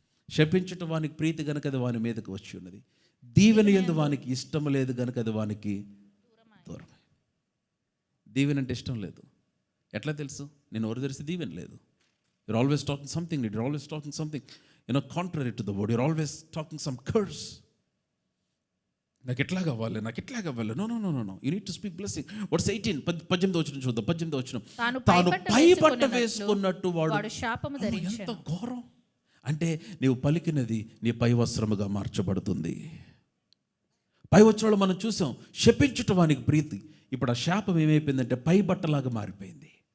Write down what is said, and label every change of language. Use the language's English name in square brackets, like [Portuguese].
[Telugu] శపించుట వానికి ప్రీతి గనుక అది వాని మీదకి వచ్చి ఉన్నది. దీవెన యందు వానికి ఇష్టం లేదు గనుక అది వానికి దూరం. దీవెన అంటే ఇష్టం లేదు. ఎట్లా తెలుసు? నేను ఎవరు తెలిసి దీవెన లేదు. [English] You're always talking something, you're always talking something contrary to the word. You're always talking some curse. [Telugu] నాకు ఎట్లా కావాలి? [English] No. You need to speak blessing. What's 18? [Telugu] 18వ వచనం చూద్దాం. 18వ వచనం. తాను పైబట్ట వేసుకున్నట్టు వాడు శాపము ధరించెను. ఎంత ఘోరం. అంటే నీవు పలికినది నీ పై వస్త్రముగా మార్చబడుతుంది. పై వస్త్రాలు మనం చూసాం. శపించుట వానికి ప్రీతి. ఇప్పుడు ఆ శాపం ఏమైపోయిందంటే పై బట్టలాగా మారిపోయింది.